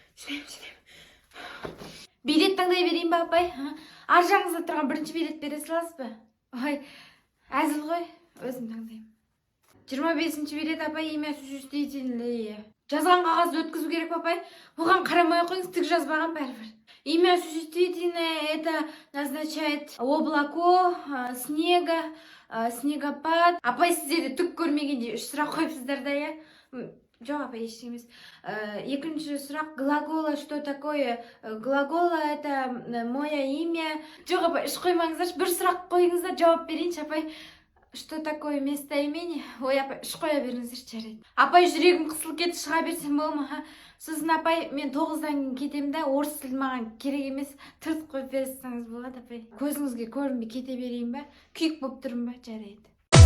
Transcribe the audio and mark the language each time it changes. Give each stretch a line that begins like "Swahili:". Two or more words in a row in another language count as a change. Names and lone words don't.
Kazakh: Билет таңдай берейін ба апай? Ар жағыңызда тұрған бірінші билет бере саласыз ба? Ой, әзіл ғой, өзім таңдаймын. 25-ші билет апай,
Russian: имя существительное.
Kazakh: Жазған қағазды өткізу керек па апай? Оған қарамай қойыңыз, тік жазбаған бәрібір.
Russian: Имя существительное это назначает облако, снега, снегопад.
Kazakh: Апай, сіздерде түк көрмегенде 3 сұрақ қойыпсыздар да, я? Жоқ, апай, ештеңе емес. Екінші сұрақ,
Russian: глагола что такое? Глагола это мое имя.
Kazakh: Жоқ, апай, үш қоймаңыздар, бір сұрақ қойыңыздар, жауап берейінші, апай.
Russian: Что такое местоимение?
Kazakh: Ой, апай, үш қоя беріңіздер, жарайды. Апай, жүрегім қысылып кетті, шыға берсем бола ма? Сосын апай, мен 9-дан кетемін да, орыс тілі маған керек емес, түрт қойып берсеңіз болады, апай. Көзіңізге көрінбей кете берейін ба? Күйік болып тұрмын ба? Жарайды.